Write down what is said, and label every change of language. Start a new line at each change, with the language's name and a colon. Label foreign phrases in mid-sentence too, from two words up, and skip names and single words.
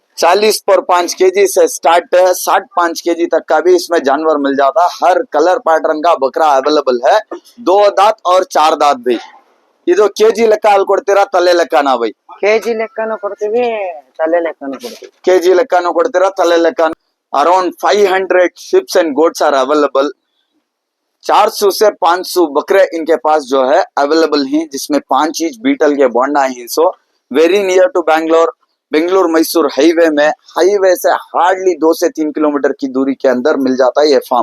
Hindi: 40 पर 5 kg से स्टार्ट है, 60 5 kg तक का भी इसमें जानवर मिल जाता है। हर
English: colour pattern
Hindi: का बकरा अवेलेबल है, 2 दांत और 4 दांत भी।
Kannada: ಇದು ಕೆಜಿ ಲೆಕ್ಕ ಅಲ್ಲಿ ಕೊಡ್ತೀರಾ ತಲೆ ಲೆಕ್ಕನಾ ಬೈ? ಕೆಜಿ ಲೆಕ್ಕನೂ ಕೊಡ್ತೀವಿ, ತಲೆ ಲೆಕ್ಕನೂ ಕೊಡ್ತೀವಿ। ಕೆಜಿ ಲೆಕ್ಕನೂ ಕೊಡ್ತೀರಾ, ತಲೆ ಲೆಕ್ಕ?
English: around 500 sheeps and goats are available.
Hindi: 400 से 500 बकरे इनके पास जो है अवेलेबल हैं, जिसमें 5 इंच बीटल के बोंडा हैं।
English: so very near to Bangalore Mysore highway
Hindi: में, हाईवे से हार्डली 2 से 3 किलोमीटर की दूरी के अंदर मिल जाता है ये फार्म।